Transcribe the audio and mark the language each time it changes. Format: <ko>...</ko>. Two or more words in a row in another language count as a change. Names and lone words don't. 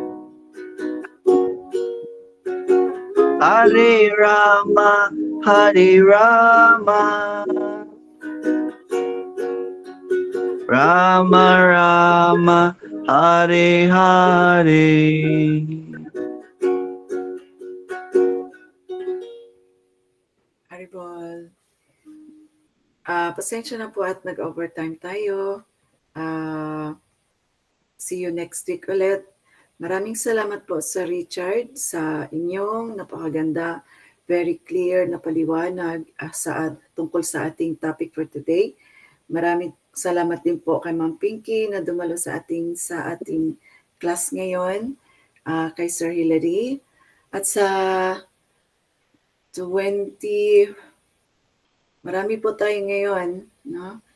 <sa>Hare Rama Hare Rama Rama Rama Hare Hare.</sa> <tl>Haribol. Pasensya na po at nag-overtime tayo.</tl> <en>See you next week ulit.</en> <tl>Maraming salamat po sa Richard sa inyong napakaganda,</tl> <en>very clear</en> <tl>na paliwanag tungkol sa ating</tl> <en>topic for today.</en> <tl>Maraming salamat din po kay Ma'am Pinky na dumalo sa ating class ngayon, kay Sir Hilary, at sa 20, marami po tayo ngayon, no?</tl>